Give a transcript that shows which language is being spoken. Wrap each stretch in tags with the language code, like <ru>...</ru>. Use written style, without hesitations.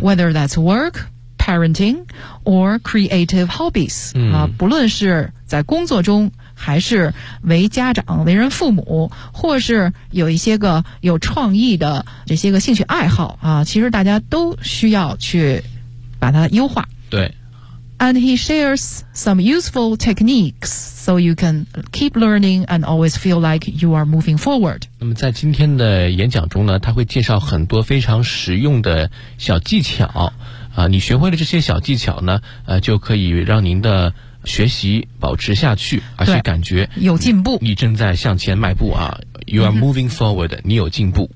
<en>Whether that's workParenting or creative hobbies，嗯，</en> <zh>啊，不论是在工作中还是为家长为人父母，或是有一些个有创意的这些个兴趣爱好啊，其实大家都需要去把它优化。对。</zh> <en>And he shares some useful techniques so you can keep learning and always feel like you are moving forward。</en> <zh>那么在今天的演讲中呢，他会介绍很多非常实用的小技巧啊，你学会了这些小技巧呢，就可以让您的学习保持下去，而且感觉有进步，你正在向前迈步啊。</zh> <en>You are moving forward，</en> <zh>嗯，你有进步。</zh>